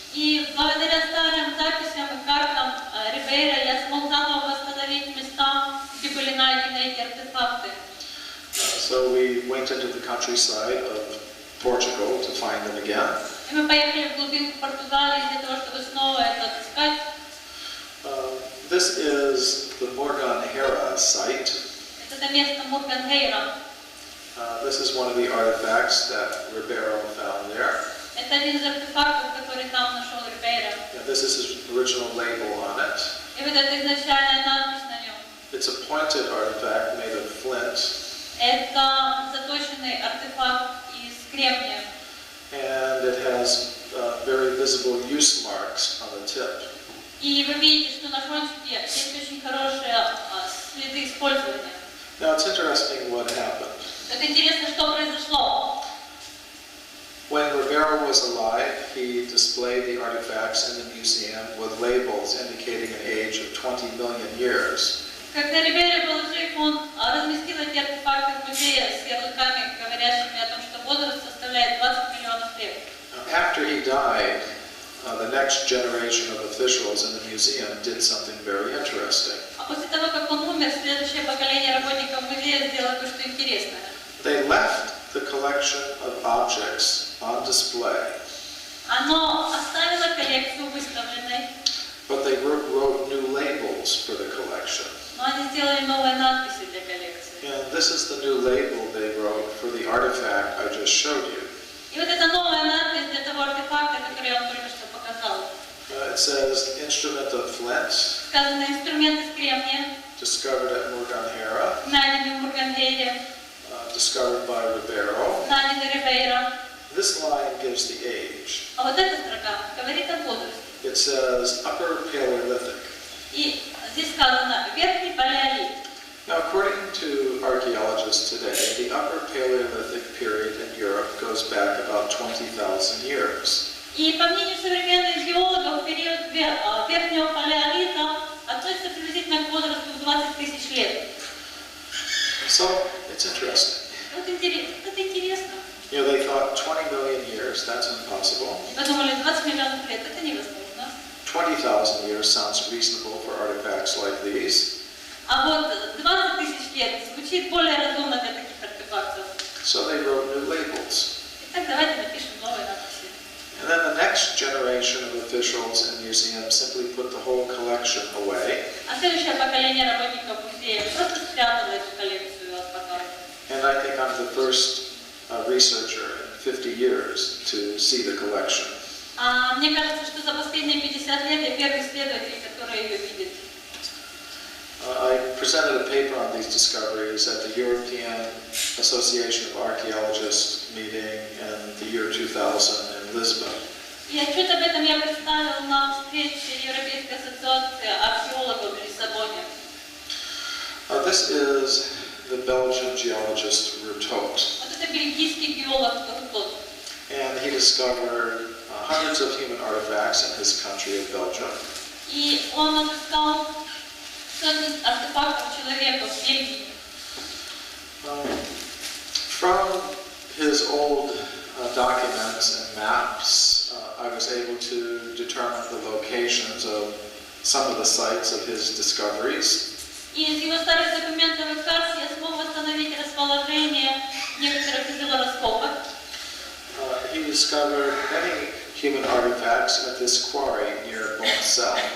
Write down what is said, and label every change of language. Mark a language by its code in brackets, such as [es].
[ru] И благодаря старым записям и картам Рибейра я смог заново восстановить места, где были найдены эти артефакты. [en] So we went into the countryside of Portugal to find them again. [ru] И мы поехали в глубинку Португалии для того, чтобы снова это отыскать. [en] This is the Morganheira site. [ru] Это место Мурганхейра. [en] This is one of the artifacts that Ferbero found there. [ru] Это один из артефактов, который там нашел Рибейра. [en] This is his original label on it. [ru] И вот эта изначальная надпись на нем. [en] It's a pointed artifact made of flint. [ru] Это заточенный артефакт из кремния. [en] And it has very visible use marks on the tip. [ru] И вы видите, что на кончике есть очень хорошие следы использования. [en] Now it's interesting what happened. [ru] Это интересно, что произошло. [en] When Ferbero was alive, he displayed the artifacts in the museum with labels indicating an age of 20 million years. [ru] Когда Рибейро был жив, он разместил эти артефакты в музее с ярлыками, говорящими о том, что возраст составляет 20 миллионов лет. [en] After he died, the next generation of officials in the museum did something very interesting. [ru] А после того, как он умер, следующее поколение работников музея сделало кое-что интересное. [en] They left the collection of objects on display. [ru] Оно оставило коллекцию выставленной, [en] But they wrote new labels for the collection. [ru] но они сделали новые надписи для коллекции. [en] And this is the new label they wrote for the artifact I just showed you. [ru] И вот эта новая надпись для того артефакта, который я вам только что показал. [en] It says instrument of flint, [ru] Сказано инструмент из кремния, [en] discovered at Morganheira, [ru] найденный в Мурганхейре, [en] discovered by Ferbero. [ru] найденный Рибейро. [en] This line gives the age. [ru] А вот эта строка говорит о возрасте. [en] It says Upper Paleolithic. [ru] И здесь сказано верхний палеолит. [en] Now, according to archaeologists today, the Upper Paleolithic period in Europe goes back about 20,000 years. [ru] И по мнению современных геологов, период верхнего палеолита относится приблизительно к возрасту в 20 тысяч лет. [en] So it's interesting. [ru] Это интересно. [en] You know, they thought 20 million years, that's impossible. [ru] И подумали, 20 миллионов лет, это невозможно. [en] 20,000 years sounds reasonable for artifacts like these. [ru] А вот 20 тысяч лет звучит более разумно для таких артефактов. [en] So they wrote new labels. [ru] Итак, давайте напишем новые надписи. [en] And then the next generation of officials in museums simply put the whole collection away. [ru] А следующее поколение работников музея просто спрятало эту коллекцию от показа. [en] And I think I'm the first researcher in 50 years to see the collection. [ru] Мне кажется, что за последние 50 лет я первый исследователь, который ее видит. [en] I presented a paper on these discoveries at the European Association of Archaeologists meeting in the year 2000 in Lisbon. [ru] И отчет об этом я представил на встрече Европейской ассоциации археологов в Лиссабоне. [en] This is the Belgian geologist Rutot. [ru] Вот это бельгийский геолог Рутот. [en] And he discovered hundreds of human artifacts in his country of Belgium. [ru] И он отыскал сотни артефактов человека в Бельгии. [en] From his old documents and maps, I was able to determine the locations of some of the sites of his discoveries. [ru] И из его старых документов и карт я смог восстановить расположение некоторых из его раскопок. [en] He discovered many human artifacts at this quarry near Boncel.